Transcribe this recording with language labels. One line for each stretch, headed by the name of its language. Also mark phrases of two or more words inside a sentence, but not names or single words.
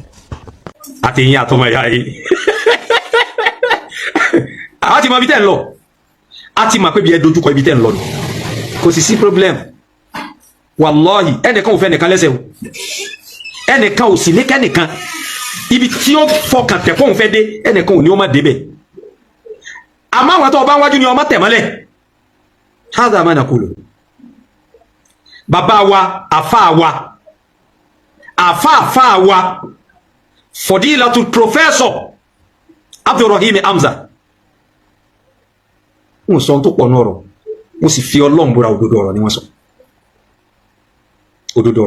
Yoruba: àti ìyìn àtọmọ ìyá yìí a ti mọ̀ bí tẹ́ ń lọ a ti mọ̀ pé bí ẹ dojúkọ ibi tẹ́ ń lọ ni kò sì sí problem wallahi ẹnìkan ò fẹ́ ẹnìkan lẹ́sẹ̀ o ẹnìkan ò sì ní kẹ́nìkan ibi tí ó fọkàn tẹ̀ fóun fẹ́ dé ẹnìkan ò ní ó má débẹ̀ àmọ́ àwọn tó bá ń wájú ni ọmọ tẹ̀ mọ́lẹ̀
Arabic: هذا ما نقول
Yoruba: bàbá wa àfáà wa fọdílàtú professor Abdulrahim Hamza wọ́n sọ tó pọ̀ náà rọ̀ wọ́n sì fi Ọlọ́run búra òdodo ọ̀rọ̀ ni wọ́n sọ òdodo ọ̀rọ̀